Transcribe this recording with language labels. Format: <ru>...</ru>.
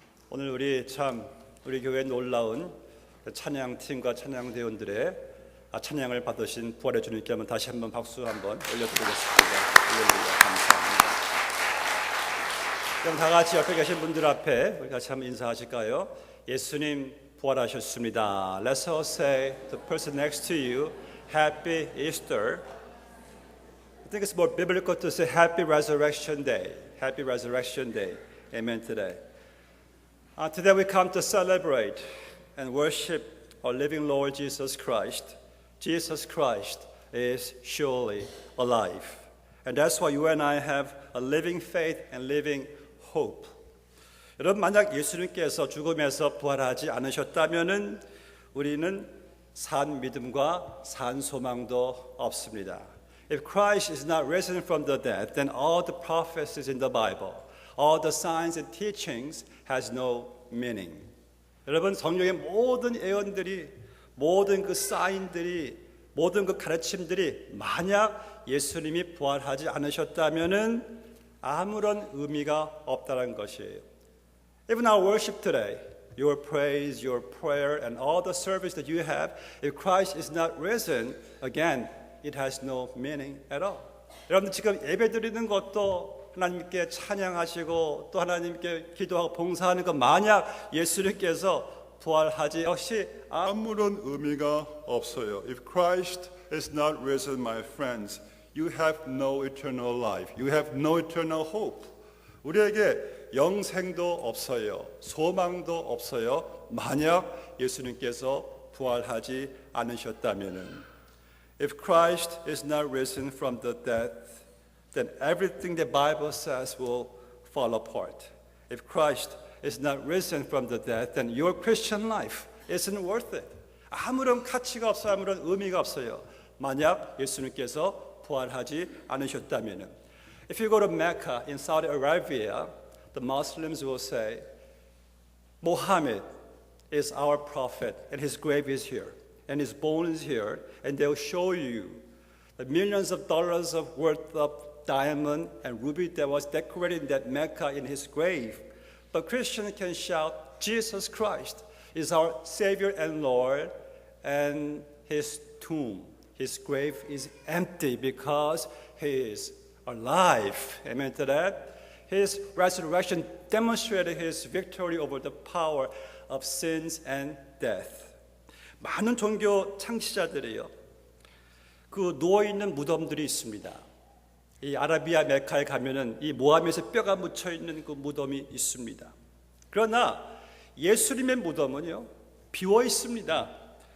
<ko>우리 교회 놀라운 찬양팀과 찬양대원들의 찬양을 받으신 부활의 주님께 한번 다시 한번 박수 한번 올려드리겠습니다. 감사합니다. 그럼 다 같이 옆에 계신 분들 앞에 우리 같이 한번 인사하실까요? 예수님 부활하셨습니다.</ko> <en>Let's all say to the person next to you, Happy Easter. I think it's more biblical to say Happy Resurrection Day. Happy Resurrection Day. Amen today. Today we come to celebrate and worship our living Lord Jesus Christ. Jesus Christ is surely alive. And that's why you and I have a living faith and living hope.</en> <ko>여러분, 만약 예수님께서 죽음에서 부활하지 않으셨다면 우리는 산 믿음과 산 소망도 없습니다.</ko> <en>If Christ is not risen from the dead, then all the prophecies in the Bible, all the signs and teachings has no meaning.</en> <ko>여러분, 성경의 모든 예언들이, 모든 그 사인들이, 모든 그 가르침들이 만약 예수님이 부활하지 않으셨다면은 아무런 의미가 없다는 것이에요.</ko> <en>Even our worship today, your praise, your prayer, and all the service that you have, if Christ is not risen, again, it has no meaning at all.</en> <ko>여러분들 지금 예배 드리는 것도 하나님께 찬양하시고 또 하나님께 기도하고 봉사하는 것 만약 예수님께서 부활하지 역시 아무런 의미가 없어요.</ko> <en>If Christ is not risen, my friends, you have no eternal life. You have no eternal hope.</en> <ko>우리에게 영생도 없어요. 소망도 없어요. 만약 예수님께서 부활하지 않으셨다면은.</ko> <en>If Christ is not risen from the dead, then everything the Bible says will fall apart. If Christ is not risen from the dead, then your Christian life isn't worth it.</en> <ko>아무런 가치가 없어요. 아무런 의미가 없어요. 만약 예수님께서 부활하지 않으셨다면.</ko> <en>If you go to Mecca in Saudi Arabia, the Muslims will say, Muhammad is our prophet and his grave is here and his bone is here, and they'll show you the millions of dollars of worth of diamond and ruby that was decorated in that Mecca in his grave. But Christians can shout, Jesus Christ is our Savior and Lord, and his tomb, his grave is empty because he is alive. Amen to that? His resurrection demonstrated his victory over the power of sins and death.</en> <ko>많은 종교 창시자들이요, 그 누워있는 무덤들이 있습니다. 이 아라비아 메카에 가면은 이 모함에서 뼈가 묻혀 있는 그 무덤이 있습니다. 그러나 예수님의 무덤은요 비워 있습니다.</ko>